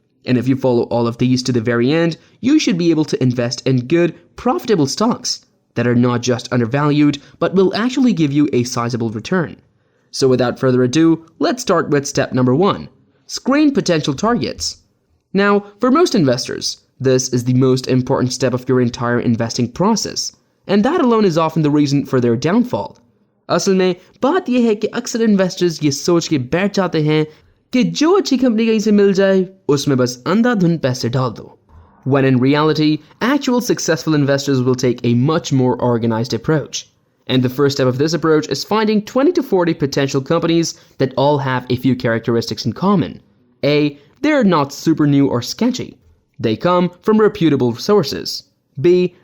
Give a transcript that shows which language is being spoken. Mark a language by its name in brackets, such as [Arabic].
[English] And if you follow all of these to the very end, you should be able to invest in good, profitable stocks that are not just undervalued, but will actually give you a sizable return. So without further ado, let's start with step number 1, screen potential targets. Now, for most investors, this is the most important step of your entire investing process, and that alone is often the reason for their downfall. [Hindi] असल में बात यह है कि अक्सर investors ये सोच के बैठ जाते हैं कि जो अच्छी कंपनी कहीं से मिल जाए उसमें बस अंधाधुंध पैसे डाल दो. [English] When in reality, actual successful investors will take a much more organized approach. And the first step of this approach is finding 20 to 40 potential companies that all have a few characteristics in common. A. They're not super new or sketchy. They come from reputable sources. B.